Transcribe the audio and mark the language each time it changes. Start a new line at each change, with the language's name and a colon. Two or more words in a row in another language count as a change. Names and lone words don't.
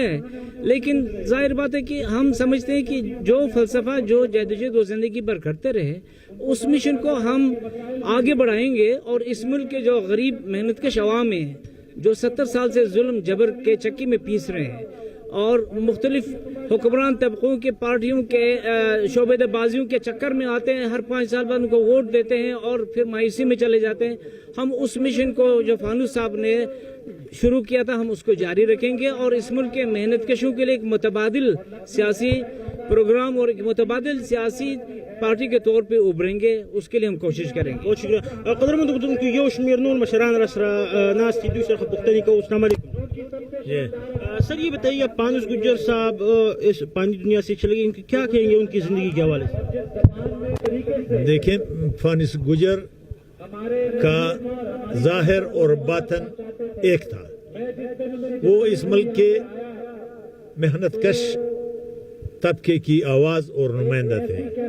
Urdu: لیکن ظاہر بات ہے کہ ہم سمجھتے ہیں کہ جو فلسفہ جو جدوجہد و زندگی پر کرتے رہے اس مشن کو ہم آگے بڑھائیں گے اور اس ملک کے جو غریب محنت کش عوام ہیں جو 70 سال سے ظلم جبر کے چکی میں پیس رہے ہیں اور مختلف حکمران طبقوں کے پارٹیوں کے شعبہ بازیوں کے چکر میں آتے ہیں ہر 5 سال بعد ان کو ووٹ دیتے ہیں اور پھر مایوسی میں چلے جاتے ہیں. ہم اس مشن کو جو فانوس صاحب نے شروع کیا تھا ہم اس کو جاری رکھیں گے اور اس ملک کے محنت کشوں کے لیے ایک متبادل سیاسی پروگرام اور ایک متبادل سیاسی پارٹی کے طور پہ ابھریں گے اس کے لیے ہم کوشش کریں گے. بہت شکریہ.
Pashto: قدرمند کتونکو یو شمېر نور مشران را سره ناست دي دوی سره پوښتنې کوو.
Arabic: السلام علیکم.
Urdu: سر یہ بتائیے پانوس گجر صاحب اس پانی دنیا سے چلے گئے کیا کہیں گے ان کی زندگی کے حوالے سے؟ دیکھیں فانس گجر کا ظاہر اور باطن ایک تھا. وہ اس ملک کے محنت کش طبقے کی آواز اور نمائندہ تھے.